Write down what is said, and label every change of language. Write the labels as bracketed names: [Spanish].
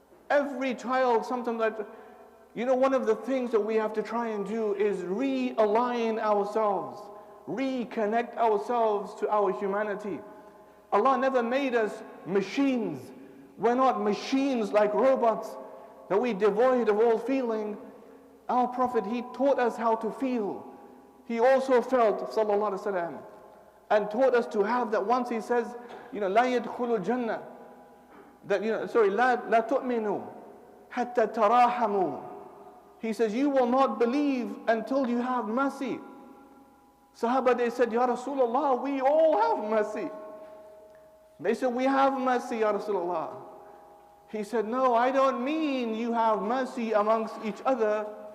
[English] Every child, sometimes that, one of the things that we have to try and do is realign ourselves, reconnect ourselves to our humanity. Allah never made us machines. We're not machines like robots, that we devoid of all feeling. Our Prophet, he taught us how to feel. He also felt, sallallahu alaihi wasallam, and taught us to have that. Once he says, [Arabic] لا يدخل الجنة, [English] that, [Arabic] لا تؤمنوا حتى تراحموا. [English] He says, you will not believe until you have mercy. Sahaba, they said, Ya Rasulullah, we all have mercy. They said, we have mercy, Ya Rasulullah. He said, no, I don't mean you have mercy amongst each other.